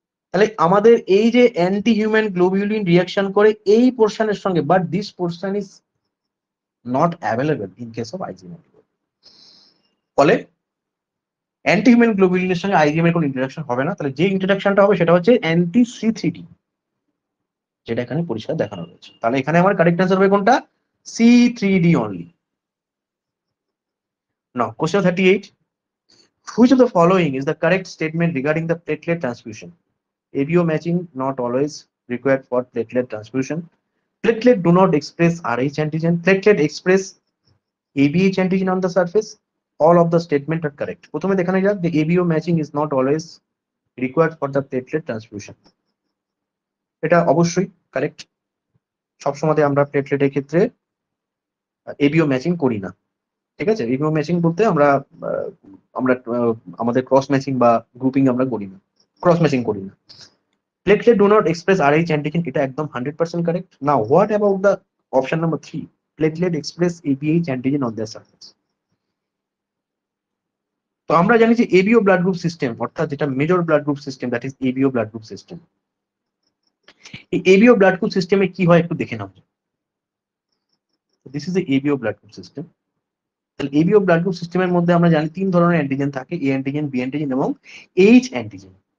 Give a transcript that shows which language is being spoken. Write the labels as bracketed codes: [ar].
[bn] তাহলে আমাদের এই যে অ্যান্টি হিউম্যান গ্লোবিউলিন রিয়াকশন করে এই পোর্শনের সঙ্গে, [en] But this portion is not available in case of IgM। [bn] ফলে অ্যান্টি হিউম্যান গ্লোবিউলিনের সঙ্গে IgM এর কোনো ইন্টারাকশন হবে না। তাহলে যে ইন্টারাকশনটা হবে সেটা হচ্ছে অ্যান্টি C3D, যেটা এখানে পরিষ্কার দেখানো রয়েছে। তাহলে এখানে আমার কারেক্ট অ্যান্সার হবে কোনটা? [en] C3D only। Now question 38, which of the following is the correct statement regarding the platelet transfusion? ABO matching not always required for platelet transfusion. Platelet do not express Rh antigen. Platelet express ABH antigen on the surface. All of the statement are correct. [bn] প্রথমে দেখানো যাক, [en] the ABO matching is not always required for the platelet transfusion। [bn] এটা অবশ্যই correct. সবসময় আমরা প্লেটলেটের ক্ষেত্রে ABO matching করি না, ঠিক আছে। ABO ম্যাচিং বলতে আমরা আমরা আমাদের ক্রস ম্যাচিং বা গ্রুপিং আমরা করি না, ক্রস ম্যাচিং করি না। [en] Platelet do not express Rh antigen, [bn] এটা একদম 100% correct. [en] Now what about the option number 3, platelet express ABH antigen on their surface। [bn] তো আমরা জানি যে ABO ব্লাড গ্রুপ সিস্টেম, অর্থাৎ যেটা major blood group system, [en] That is ABO blood group system. [bn] এই ABO blood group সিস্টেমে কি হয় একটু দেখে নাও। [en] This is the ABO blood group system. [bn] তাহলে ABO ব্লাড গ্রুপ সিস্টেমের মধ্যে আমরা জানি তিন ধরনের অ্যান্টিজেন থাকে, A অ্যান্টিজেন, B অ্যান্টিজেন এবং H অ্যান্টিজেন।